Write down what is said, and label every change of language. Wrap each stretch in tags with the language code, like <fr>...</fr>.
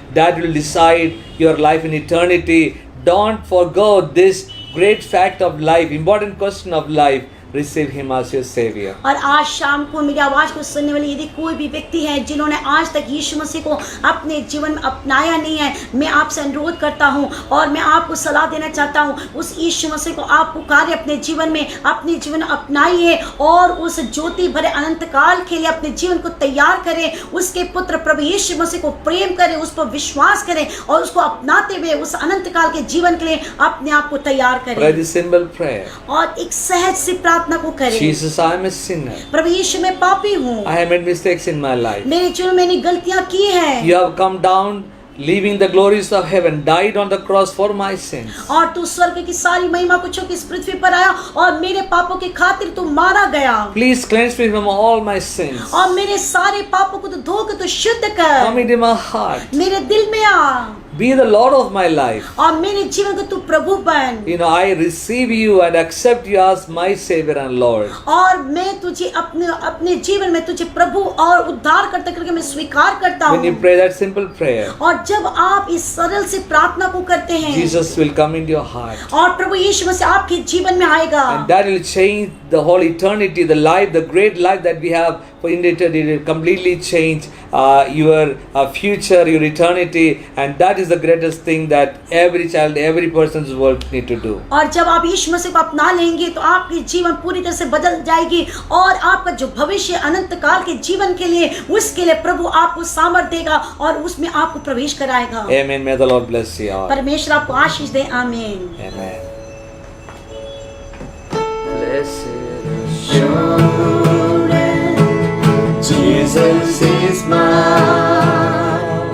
<en>That will decide your life in eternity. Don't forgo this great fact of life, important question of life. Receive Him as your Savior.</en> <hi>और आज शाम को मेरी आवाज़ को सुनने वाले यदि कोई भी व्यक्ति है जिन्होंने आज तक यीशु मसीह को अपने जीवन में अपनाया नहीं है, मैं आपसे अनुरोध करता हूं और मैं आपको सलाह देना चाहता हूं, उस यीशु मसीह को आप पुकारिए अपने जीवन में, अपने जीवन अपनाइए और उस ज्योति भरे अनंत काल के लिए अपने जीवन को तैयार करें। उसके पुत्र प्रभु यीशु मसीह को प्रेम करें, उस पर विश्वास करें और उसको अपनाते हुए उस अनंत काल के जीवन के लिए अपने आप को तैयार</hi> <en>Pray</en> <hi>करें।</hi> <en>this simple prayer.</en> <hi>और एक सहज सी प्रार्थना को करें।</hi> <en>Jesus, I am a sinner.</en> <hi>प्रभु यीशु मैं पापी हूँ,</hi> <en>I have made mistakes in my life.</en> <hi>मेरे जीवन में मैंने गलतियां की हैं</hi> <en>You have come down, leaving the glories of heaven, died on the cross for my sins.</en> <hi>और तू स्वर्ग की सारी महिमा को छोड़ के इस पृथ्वी पर आया और मेरे पापों की खातिर तू मारा गया</hi> <en>Please cleanse me from all my sins.</en> <hi>और मेरे सारे पापों को तू धो के तू शुद्ध कर,</hi> <en>Come into my heart.</en> <hi>मेरे दिल में आ</hi> <en>Be the Lord of my life.</en> <hi>और मेरे जीवन को तू प्रभु बन।</hi> <en>You know, I receive you and accept you as my Savior and Lord.</en> <hi>और मैं तुझे अपने जीवन में तुझे प्रभु और उद्धार करते करके मैं स्वीकार करता</hi> <en>When you</en> <hi>हूँ।</hi> <en>pray that simple prayer,</en> <hi>और जब आप इस सरल से प्रार्थना को करते हैं</hi> <en>Jesus will come into your heart.</en> <hi>और प्रभु यीशु मसीह आपके जीवन में आएगा</hi> <en>And that will change the whole eternity, the life, the great life that we have for eternity. It will completely change your future, your eternity, and that is the greatest thing that every child, every person's world need to do.</en> <hi>और जब आप यीशु मसीह को अपना लेंगे तो आपकी जीवन पूरी तरह से बदल जाएगी और आपका जो भविष्य अनंत काल के जीवन के लिए, उसके लिए प्रभु आपको सामर्थ देगा और उसमें आपको प्रवेश कराएगा।</hi> <en>Amen. May the Lord bless you all.</en> <hi>परमेश्वर आपको आशीष दे। आमीन।</hi> <en>Amen. Blessed assurance, Jesus is mine.</en>